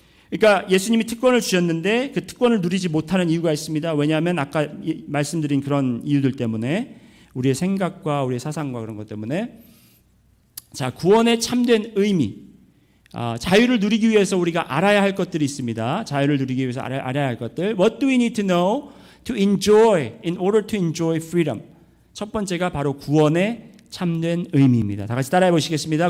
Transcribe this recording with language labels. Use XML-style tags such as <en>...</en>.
<ko>그러니까 예수님이 특권을 주셨는데 그 특권을 누리지 못하는 이유가 있습니다. 왜냐하면 아까 말씀드린 그런 이유들 때문에, 우리의 생각과 우리의 사상과 그런 것 때문에. 자, 구원의 참된 의미, 자유를 누리기 위해서 우리가 알아야 할 것들이 있습니다. 자유를 누리기 위해서 알아야 할 것들.</ko> <en>What do we need to know to enjoy in order to enjoy freedom?</en> <ko>첫 번째가 바로 구원의 참된 의미입니다. 다 같이 따라해 보시겠습니다.</ko>